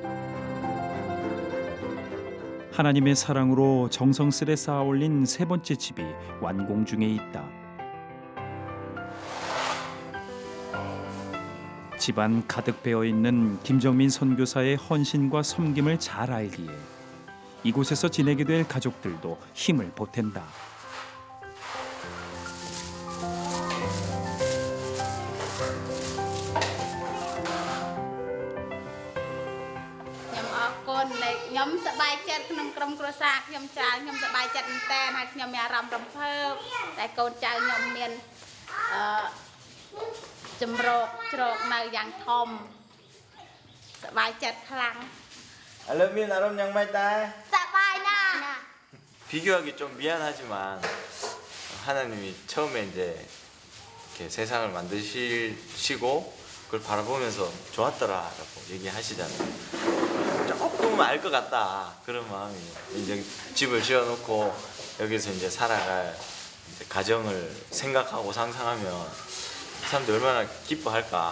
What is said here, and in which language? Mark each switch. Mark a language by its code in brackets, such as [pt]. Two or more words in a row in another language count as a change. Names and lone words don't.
[ko] 하나님의 사랑으로 정성스레 쌓아올린 세 번째 집이 완공 중에 있다. 집안 가득 배어 있는 김정민 선교사의 헌신과 섬김을 잘 알기에 이곳에서 지내게 될 가족들도 힘을 보탠다. [km] ខ្ញុំសប្បាយចិត្តក្នុងក្រុមគ្រួសារខ្ញុំច្រើនខ្ញុំសប្បាយចិត្តមែនតើហើយខ្ញុំមានអារម្មណ៍រំភើបតែកូនចៅខ្ញុំមានចម្រោកជ្រោកនៅយ៉ាងធំសប្បាយចិត្តខ្លាំង 알러민 아롬 양말다 សប្បាយណាស់ [ko] 비교하기 좀 미안하지만 하나님이 처음에 이제 이렇게 세상을 만드시고 그걸 바라보면서 좋았더라라고 얘기하시잖아요. 조금 알 것 같다 그런 마음이 이제 집을 지어놓고 여기서 이제 살아갈 이제 가정을 생각하고 상상하면 사람들이 얼마나 기뻐할까.